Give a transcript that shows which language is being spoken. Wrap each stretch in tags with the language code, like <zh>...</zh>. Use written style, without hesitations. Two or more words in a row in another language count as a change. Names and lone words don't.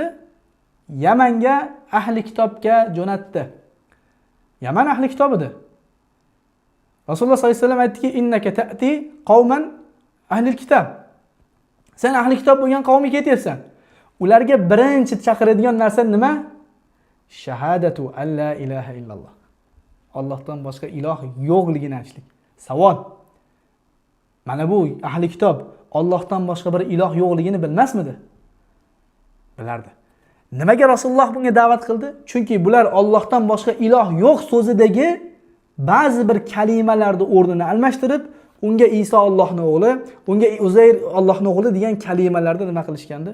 <uz>Yamanga ahli kitobga jo'natdi. Yaman ahli kitob edi. Rasululloh sallallohu alayhi vasallam aytdiki,</uz> <ar>إنك تأتي قوما أهل كتاب.</ar> <uz>Sen ahli kitob bo'lgan qavmga ketyapsan. Ularga birinchi chaqiradigan narsa nima?</uz> <ar>شهادة أن لا إله إلا الله.</ar> <uz>Allohdan boshqa iloh yo'qligini aytishlik. Savol. Mana bu ahli kitob Allohdan boshqa bir iloh yo'qligini bilmasmidi? Bilardi. Nimaga Rasululloh bunga da'vat qildi? Chunki bular Allohdan boshqa iloh yo'q so'zidagi ba'zi bir kalimalarni o'rnini almashtirib, unga Iso Allohning o'g'li, unga Uzayr Allohning o'g'li degan kalimalarni nima qilishgandi?</uz>